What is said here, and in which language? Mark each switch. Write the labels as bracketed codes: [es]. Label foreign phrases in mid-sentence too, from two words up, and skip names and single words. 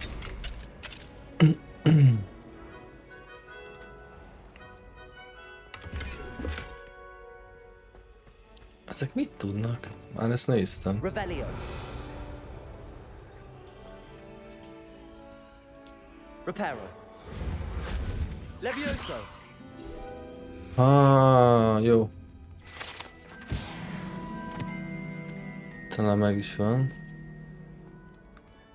[hu] Ezek mit tudnak? Már ezt néztem. Revelio. Reparo. Levioso. Jó. Talán meg is van.